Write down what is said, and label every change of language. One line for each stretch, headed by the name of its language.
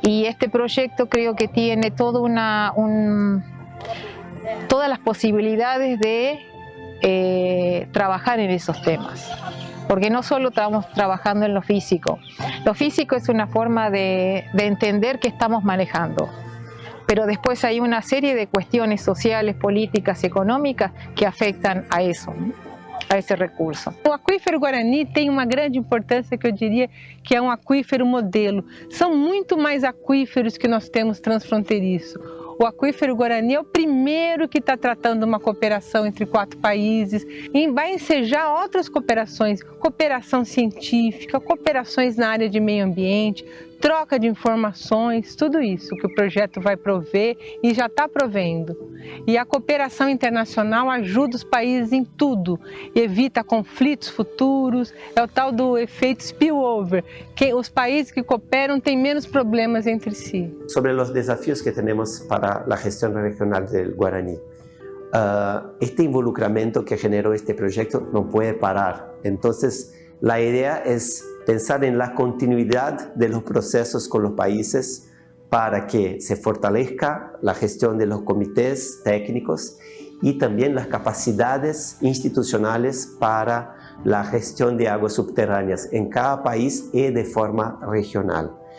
Spanish: Y este proyecto creo que tiene toda todas las posibilidades de trabajar en esos temas, porque no solo estamos trabajando en lo físico es una forma de entender qué estamos manejando, pero después hay una serie de cuestiones sociales, políticas, económicas que afectan a eso, ¿no?
Portuguese: A esse recurso. O Acuífero Guaraní tem uma grande importância, que eu diria que é um aquífero modelo. São muito mais aquíferos que nós temos transfronteiriço. O Acuífero Guaraní é o primeiro que está tratando uma cooperação entre 4 países e vai ensejar outras cooperações, cooperação científica, cooperações na área de meio ambiente, troca de informações, tudo isso que o projeto vai prover e já está provendo. E a cooperação internacional ajuda os países em tudo, evita conflitos futuros, é o tal do efeito spillover, que os países que cooperam têm menos problemas entre si.
Spanish: Sobre los desafíos que tenemos para la gestión regional del Guaraní. Este involucramiento que generó este proyecto no puede parar. Entonces, la idea es pensar en la continuidad de los procesos con los países para que se fortalezca la gestión de los comités técnicos y también las capacidades institucionales para la gestión de aguas subterráneas en cada país y de forma regional.